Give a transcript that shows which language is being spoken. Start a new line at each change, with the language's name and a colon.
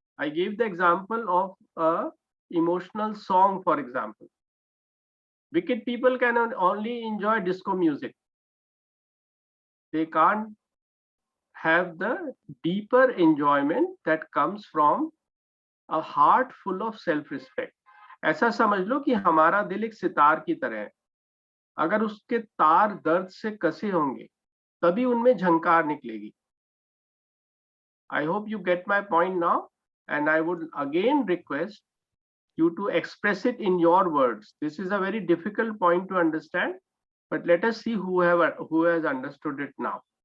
English: I gave the example of a emotional song, for example. Wicked people can only enjoy disco music. They can't have the deeper enjoyment that comes from a heart full of self-respect.
Hindi: ऐसा समझ लो कि हमारा दिल एक सितार की तरह है. अगर उसके तार दर्द से कसे होंगे तभी उनमें झंकार निकलेगी.
English: I hope you get my point now, and I would again request you to express it in your words. This is a very difficult point to understand, but let us see who has understood it now.